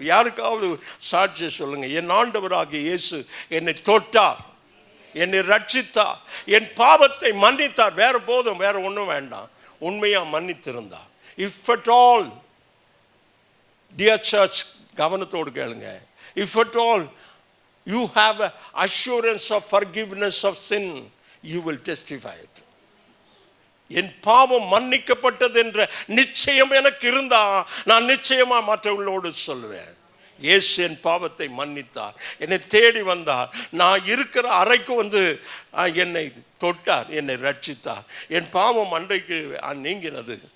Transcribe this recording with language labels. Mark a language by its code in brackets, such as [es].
[ta] யாருக்காவது சாட்சி சொல்லுங்க. என் ஆண்டவராகிய இயேசு என்னை தொட்டார், என்னை ரட்சித்தார், என் பாவத்தை மன்னித்தார். வேற போதும், வேற ஒன்றும் வேண்டாம். உண்மையா மன்னித்திருந்தார். [en] if at all, dear church, [ta] கவனத்தோடு கேளுங்க. [en] If at all you have an assurance of forgiveness of sin, you will testify it. [ta] என் பாவம் மன்னிக்கப்பட்டது என்ற நிச்சயம் எனக்கு இருந்தா நான் நிச்சயமா மற்றவர்களோடு சொல்லுவேன். இயேசு என் பாவத்தை மன்னித்தார், என்னை தேடி வந்தார், நான் இருக்கிற அறைக்கு வந்து என்னை தொட்டார், என்னை ரட்சித்தார், என் பாவம் அன்றைக்கு நீங்கினது.